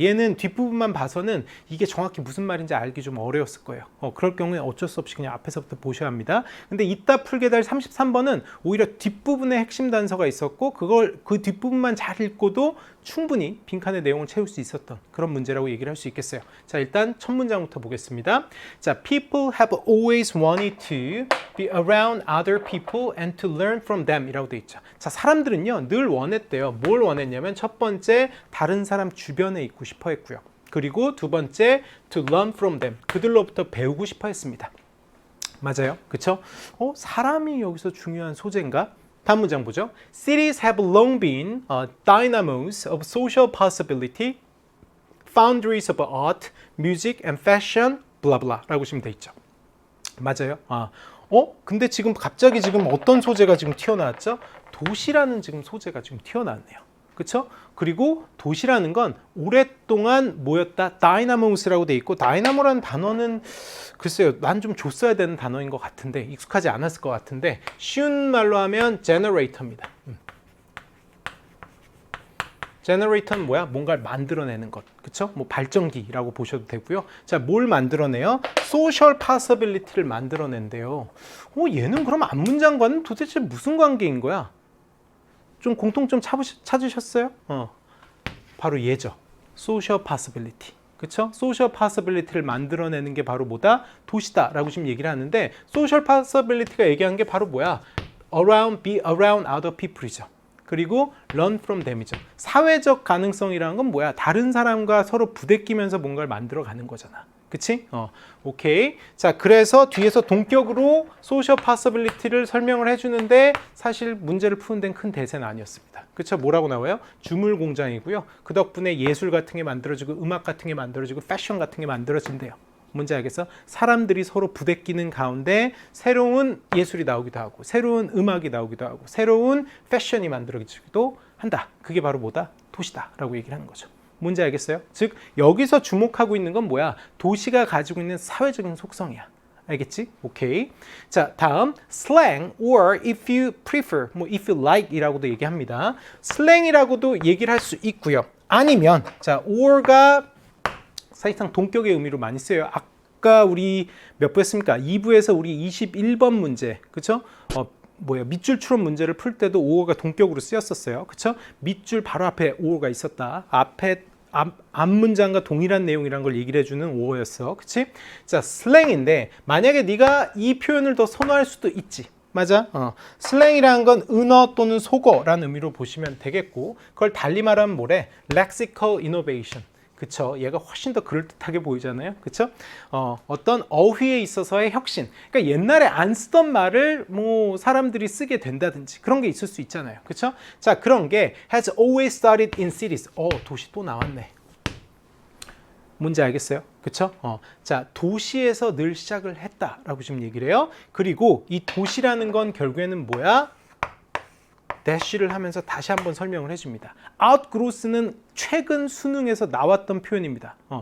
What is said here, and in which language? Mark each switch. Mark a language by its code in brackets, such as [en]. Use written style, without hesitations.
[ko] 얘는 뒷부분만 봐서는 이게 정확히 무슨 말인지 알기 좀 어려웠을 거예요. 그럴 경우에 어쩔 수 없이 그냥 앞에서부터 보셔야 합니다. 근데 이따 풀게 될 33번은 오히려 뒷부분에 핵심 단서가 있었고 그걸 그 뒷부분만 잘 읽고도 충분히 빈칸의 내용을 채울 수 있었던 그런 문제라고 얘기를 할 수 있겠어요. 자, 일단 첫 문장부터 보겠습니다. [en] 자, people have always wanted to be around other people and to learn from them [ko] 이라고 돼 있죠. 자, 사람들은요 늘 원했대요. 뭘 원했냐면 첫 번째 다른 사람 주변에 있고 싶어 했고요. 그리고 두 번째 [en] to learn from them [ko] 그들로부터 배우고 싶어 했습니다. 맞아요. 그쵸? 사람이 여기서 중요한 소재인가? 다음 문장 보죠. [en] Cities have long been dynamos of social possibility, foundries of art, music and fashion, blah blah [ko] 라고 보시면 돼 있죠. 맞아요. 근데 지금 갑자기 지금 어떤 소재가 지금 튀어나왔죠? 도시라는 지금 소재가 지금 튀어나왔네요. 그렇죠? 그리고 도시라는 건 오랫동안 뭐였다? 다이나모스라고 돼 있고 다이나모라는 단어는 글쎄요, 난 좀 줬어야 되는 단어인 것 같은데 익숙하지 않았을 것 같은데 쉬운 말로 하면 제너레이터입니다. 제너레이터는 뭐야? 뭔가를 만들어내는 것. 그쵸? 뭐 발전기라고 보셔도 되고요. 자, 뭘 만들어내요? 소셜 파서빌리티를 만들어낸대요. 얘는 그럼 앞문장과는 도대체 무슨 관계인 거야? 좀 공통점 찾으셨어요? 바로 얘죠. 소셜 파서빌리티. 그쵸? 소셜 파서빌리티를 만들어내는 게 바로 뭐다? 도시다라고 지금 얘기를 하는데 소셜 파서빌리티가 얘기한 게 바로 뭐야? [en] be around other people이죠. 그리고 learn from them이죠. [ko] 사회적 가능성이라는 건 뭐야? 다른 사람과 서로 부대끼면서 뭔가를 만들어 가는 거잖아. 그치? 오케이. 자, 그래서 뒤에서 동격으로 social possibility를 설명을 해주는데 사실 문제를 푸는 데는 큰 대세는 아니었습니다. 그쵸? 뭐라고 나와요? 주물 공장이고요. 그 덕분에 예술 같은 게 만들어지고 음악 같은 게 만들어지고 패션 같은 게 만들어진대요. 뭔지 알겠어? 사람들이 서로 부대끼는 가운데 새로운 예술이 나오기도 하고 새로운 음악이 나오기도 하고 새로운 패션이 만들어지기도 한다. 그게 바로 뭐다? 도시다 라고 얘기를 하는 거죠. 뭔지 알겠어요? 즉 여기서 주목하고 있는 건 뭐야? 도시가 가지고 있는 사회적인 속성이야. 알겠지? 오케이. [en] 자, 다음 slang or if you prefer, 뭐 if you like [ko] 이라고도 얘기합니다. 슬랭이라고도 얘기를 할 수 있고요. 아니면 자, or가 사실상 동격의 의미로 많이 쓰여요. 아까 우리 몇 부 했습니까? 2부에서 우리 21번 문제, 그쵸? 밑줄 추론 문제를 풀 때도 오어가 동격으로 쓰였었어요. 그쵸? 밑줄 바로 앞에 오어가 있었다. 앞 문장과 동일한 내용이란 걸 얘기를 해주는 오어였어. 그치? 자, 슬랭인데 만약에 네가 이 표현을 더 선호할 수도 있지. 맞아? 슬랭이라는 건 은어 또는 속어라는 의미로 보시면 되겠고 그걸 달리 말하면 뭐래? [en] lexical innovation. 그쵸? [ko] 얘가 훨씬 더 그럴듯하게 보이잖아요. 그쵸? 어떤 어휘에 있어서의 혁신. 그러니까 옛날에 안 쓰던 말을 뭐 사람들이 쓰게 된다든지 그런 게 있을 수 있잖아요. 그쵸? 자, 그런 게 [en] has always started in cities. [ko] 도시 또 나왔네. 뭔지 알겠어요? 그쵸? 자, 도시에서 늘 시작을 했다라고 지금 얘기를 해요. 그리고 이 도시라는 건 결국에는 뭐야? 대쉬를 하면서 다시 한번 설명을 해줍니다. outgrowth는 최근 수능에서 나왔던 표현입니다.